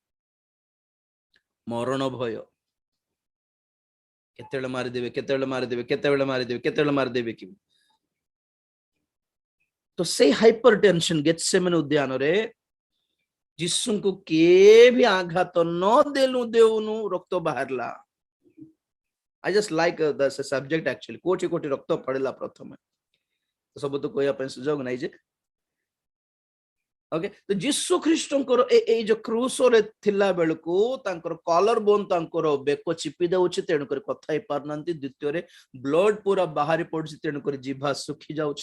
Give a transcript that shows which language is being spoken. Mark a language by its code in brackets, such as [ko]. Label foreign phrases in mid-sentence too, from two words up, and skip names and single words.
[or] ମରଣ ଭୟ, କେତେବେଳେ ମାରିଦେବେ, କେତେବେଳେ ମାରିଦେବେ, କେତେବେଳେ ମାରିଦେବେ, କେତେବେଳେ ମାରିଦେବେ କି। ତ ସେଇ [en] hyper tension [or] ଗେତ୍ସେମନେ ଉଦ୍ୟାନରେ ଯୀଶୁଙ୍କୁ କିଏ ବି ଆଘାତ ନ ଦେଉନୁ ରକ୍ତ ବାହାରିଲା। [en] I just like the subject actually, [or] କୋଟି କୋଟି ରକ୍ତ ପଡିଲା ପ୍ରଥମେ, ସବୁ ତ କହିବା ପାଇଁ ସୁଯୋଗ ନାହିଁ ଯେ। ଓକେ, ତ ଯୀଶୁ ଖ୍ରୀଷ୍ଟଙ୍କର ଏଇ ଯୋଉ କ୍ରୁସରେ ଥିଲା ବେଳକୁ ତାଙ୍କର [en] collar bone [or] ତାଙ୍କର ବେକ ଚିପି ଦେଉଛି, ତେଣୁକରି କଥା ହେଇ ପାରୁନାହାନ୍ତି। ଦ୍ୱିତୀୟରେ ବ୍ଲଡ ପୁରା ବାହାରି ପଡୁଛି, ତେଣୁକରି ଜିଭା ଶୁଖି ଯାଉଛି।